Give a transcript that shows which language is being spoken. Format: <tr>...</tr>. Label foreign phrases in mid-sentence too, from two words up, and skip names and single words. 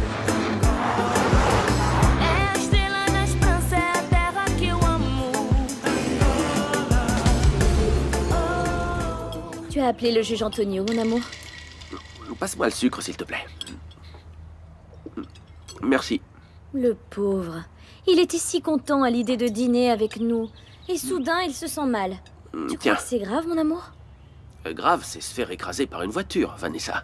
<pt>É a estrela na esperança, é a terra que eu amo.</pt> <fr>as appelé le juge Antonio, mon amour? Passe-moi le sucre, s'il te plaît. Merci. Le pauvre. Il était si content à l'idée de dîner avec nous. Et soudain, il se sent mal. Tu crois Tiens. que c'est grave, mon amour? Grave, c'est se faire écraser par une voiture, Vanessa.</fr>